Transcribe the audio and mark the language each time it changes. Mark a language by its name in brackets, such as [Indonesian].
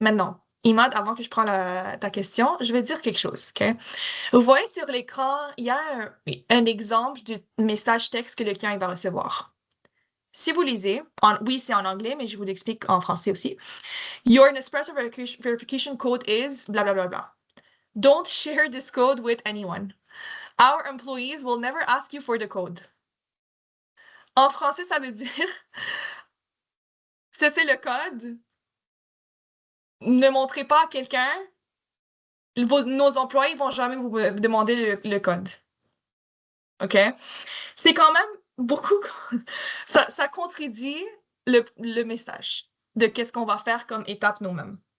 [French] Maintenant, Imad, avant que je prenne ta question, je vais dire quelque chose. Okay? Vous voyez sur l'écran, il y a un exemple du message texte que le client il va recevoir. Si vous lisez, oui, c'est en anglais, mais je vous l'explique en français aussi. [English] Your Nespresso verification code is blah blah blah blah. Don't share this code with anyone. Our employees will never ask you for the code. [French] En français, ça veut dire, c'est le code. Ne montrez pas à quelqu'un. Nos employés ne vont jamais vous demander le code. OK? C'est quand même beaucoup. Ça contredit le message de qu'est-ce qu'on va faire comme étape nous-mêmes.